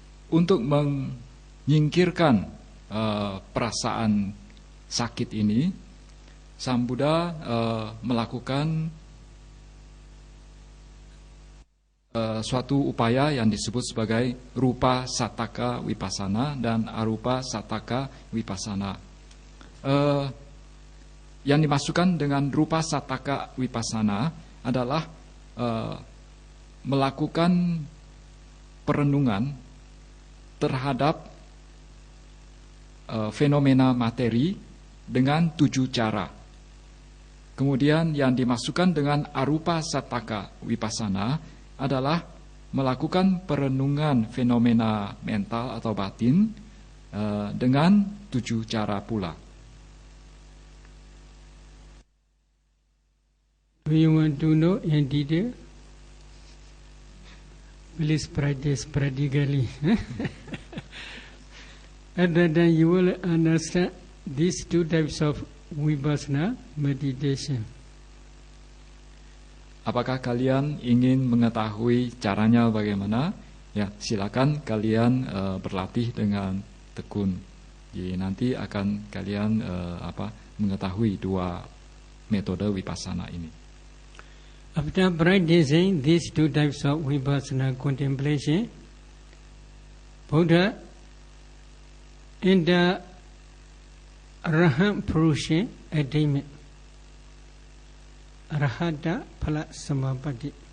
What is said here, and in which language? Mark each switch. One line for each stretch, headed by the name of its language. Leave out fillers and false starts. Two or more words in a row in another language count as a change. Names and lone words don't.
Indonesian: untuk menyingkirkan perasaan sakit ini, Sang Buddha melakukan suatu upaya yang disebut sebagai
Pali: rupa sataka vipassana
Indonesian: dan
Pali: arupa sataka vipassana.
Indonesian: Yang dimasukkan dengan
Pali: rupa sataka vipassana
Indonesian: adalah melakukan perenungan terhadap fenomena materi dengan 7 cara. Kemudian yang dimasukkan dengan
Pali: arupa sataka vipassana
Indonesian: adalah melakukan perenungan fenomena mental atau batin dengan 7 cara pula.
English: Do you want to know in detail? Please practice practically. And then you will understand these 2 types of vipassana meditation.
Indonesian: Apakah kalian ingin mengetahui caranya bagaimana? Ya, silakan kalian berlatih dengan tekun. Jadi nanti akan kalian mengetahui 2 metode vipassana ini.
English: After practicing these 2 types of vipassana contemplation, Buddha in the
Pali: Arahant Purusha
English: attainment,
Pali: Arahata Phala Samapatti.